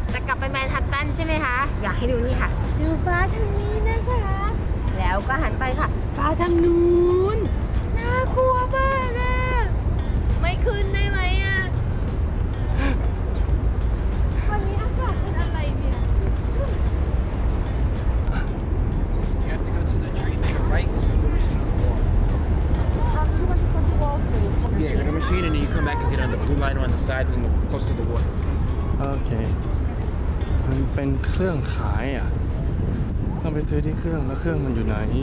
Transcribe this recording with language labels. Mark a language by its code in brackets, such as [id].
[th] กลับไปแมนฮัตตันใช่ไหมคะอยากให้ดูนี่ค่ะดูฟ้าทางนี้นะคะแล้วก็หันไปค่ะฟ้าทางนู้นน่ากลัวมากอะไม่ขึ้นได้ไหมอะวันนี้อากาศเป็นอะไรเนี่ย [en] You have to go to the tree, make a right, and swim the machine to the wall. Yeah, go to the machine and then you come back and get on the blue line on the sides and close to the water. Okay. [th] มันเป็นเครื่องขายอ่ะต้องไปซื้อที่เครื่องแล้วเครื่องมันอยู่ไหน